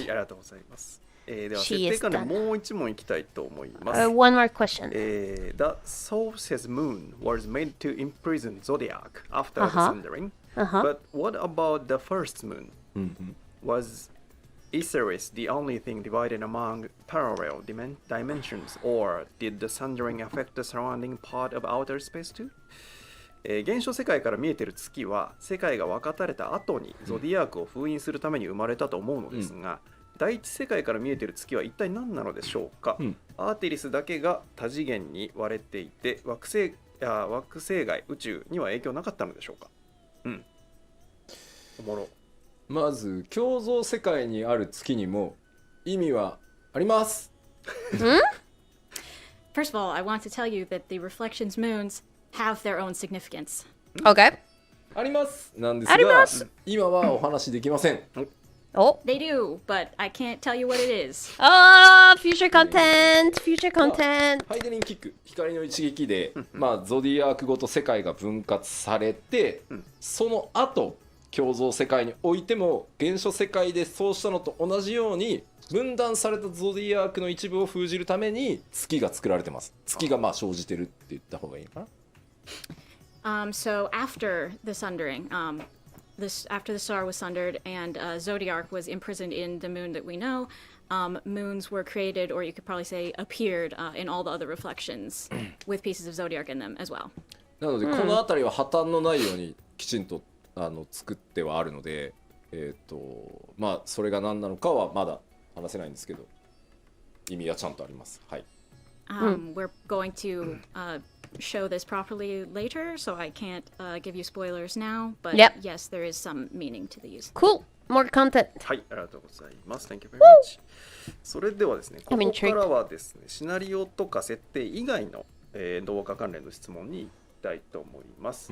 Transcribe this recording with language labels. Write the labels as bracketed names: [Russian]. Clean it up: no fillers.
[Japanese] い、ありがとうございます。では、 [English] She [Japanese] 設定 [English] is [Japanese] から [English] done. [Japanese] もう一問いきたいと思います。 [English] One more question. The Source's moon was made to imprison Zodiac after the sundering. But what about the first moon? Was Iseris the only thing divided among parallel dimensions, or did the sundering affect the surrounding part of outer space too? [Japanese] 現象世界から見えている月は世界が分かたれた後にゾディアークを封印するために生まれたと思うのですが、第一世界から見えている月は一体何なのでしょうか、アーティリスだけが多次元に割れていて惑星外宇宙には影響なかったのでしょうか。おもろ。まず共造世界にある月にも意味はあります。 [English] First of all, I want to tell you that the reflections moons have their own significance. Okay. [Japanese] ありますなんですが、あります。今はお話できません。 [English] Oh. They do, but I can't tell you what it is. Oh, future content. Future content. [Japanese] ハイデリンキック、光の一撃で、ゾディアークごと世界が分割されて、その後共造世界においても原初世界でそうしたのと同じように分断されたゾディアークの一部を封じるために月が作られてます。月が生じてるって言った方がいいのかな。 [English] So after the sundering, after the star was sundered and Zodiac was imprisoned in the moon that we know, moons were created, or you could probably say appeared in all the other reflections with pieces of Zodiac in them as well. [Japanese] なのでこの辺りは破綻のないようにきちんと作ってはあるので、まあそれが何なのかはまだ話せないんですけど、意味はちゃんとあります。はい。 [English] We're going to show this properly later, so I can't give you spoilers now, but yes, there is some meaning to these. Cool. More content. [Japanese] はい、ありがとうございます。 [English] Thank you very much. [Japanese] それではですね、こ [English] I'm [Japanese] こか [English] intrigued. [Japanese] らはですね、シナリオとか設定以外の、動画関連の質問に行きたいと思います。